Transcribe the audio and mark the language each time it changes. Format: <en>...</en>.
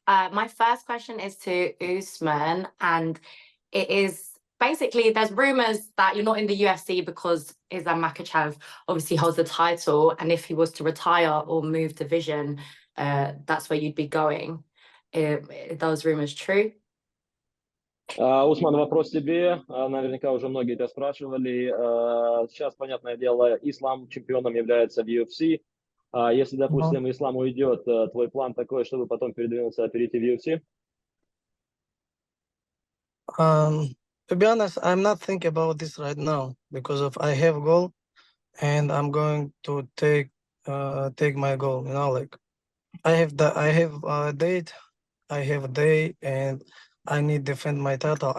<en>My first question is to Usman, and it is basically there's rumors that you're not in the UFC because Islam Makhachev obviously holds the title, and if he was to retire or move division, that's where you'd be going. Are those rumors true?</en> <ru>Усман, вопрос тебе. Наверняка уже многие тебя спрашивали. Сейчас, понятное дело, Ислам чемпионом является в UFC. Если, допустим, Ислам уйдет, твой план такой, чтобы потом передвинуться, перейти в UFC?</ru> <en>To be honest, I'm not thinking about this right now because of I have goal, and I'm going to take my goal. You know, like I have a date, I have a day, and I need to defend my title.</en>